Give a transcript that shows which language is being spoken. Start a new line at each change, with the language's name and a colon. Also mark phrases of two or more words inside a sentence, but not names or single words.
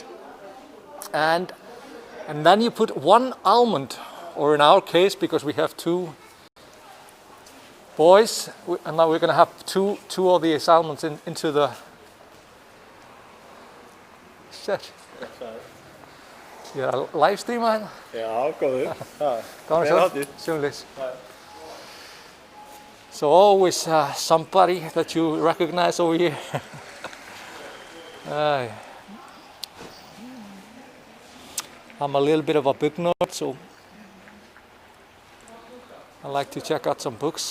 English: And then you put one almond, or in our case, because we have two boys, and now we're gonna have two of these almonds into the shit. Yeah,
Icelandic: livestreama hérna? Já, góður. Gaman að sjá, sömuleiðis.
English: So always somebody that you recognize over here. I'm a little bit of a book nerd, so I like to check out some books.